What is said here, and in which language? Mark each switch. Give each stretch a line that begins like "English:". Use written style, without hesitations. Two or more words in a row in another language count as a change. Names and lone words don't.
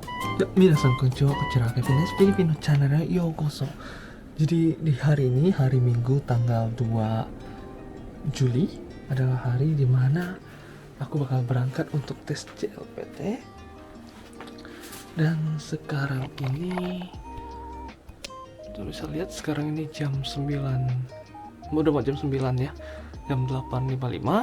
Indonesian: Ya,
Japanese: 皆さんこんにちは、こんにちは, Kevin des, Filipino channel Yokoso.
Indonesian: Jadi di hari ini, hari Minggu tanggal 2 Juli adalah hari dimana aku bakal berangkat untuk tes CLPT. Dan sekarang ini, tuh bisa lihat sekarang ini jam 9, udah mau jam 9 ya, jam 8.55.